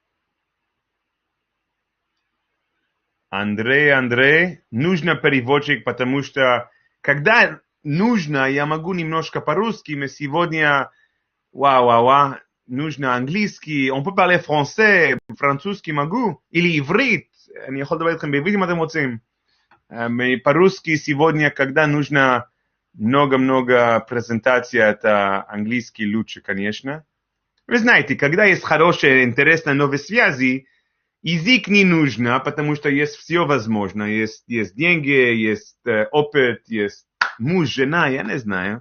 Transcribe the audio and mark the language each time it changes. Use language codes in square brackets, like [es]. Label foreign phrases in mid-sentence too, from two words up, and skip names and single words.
[ru] Андрей, нужно переводчик, потому что когда нужно, я могу немножко по-русски, но сегодня, нужно английский, [fr] on peut parler français, [ru] французский могу, или иврит, [he] אני יכול לדבר איתכם בעברית אם אתם רוצים. [ru] По-русски сегодня, когда нужно много-много презентаций, это английский лучше, конечно. Вы знаете, когда есть хорошие, интересные новые связи, язык не нужно, потому что есть все возможно. Есть деньги, есть опыт, есть муж, жена, я не знаю.